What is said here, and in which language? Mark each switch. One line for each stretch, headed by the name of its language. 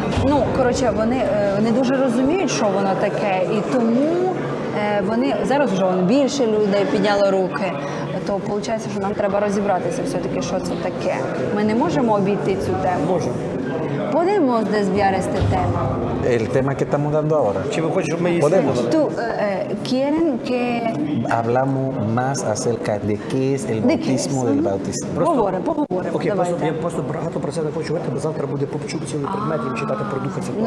Ukrainian: Ну, коротше, вони дуже розуміють, що воно таке, і тому вони зараз вже більше людей підняли руки. То виходить, що нам треба розібратися все-таки, що це таке. Ми не можемо обійти цю тему. Можемо.
Spanish: Podemos desviar este tema. El tema que estamos dando ahora.
Ukrainian: Чи ви хочете, щоб ми її
Spanish: Podemos. Tú, quieren que... Hablamos más acerca de qué es el ¿De qué bautismo es? del bautismo.
Ukrainian: Поговоримо. Окей, Давайте. я просто багато про це не хочу говорити, бо завтра буде попчук цілий предмет, їм читати про Духа Святого.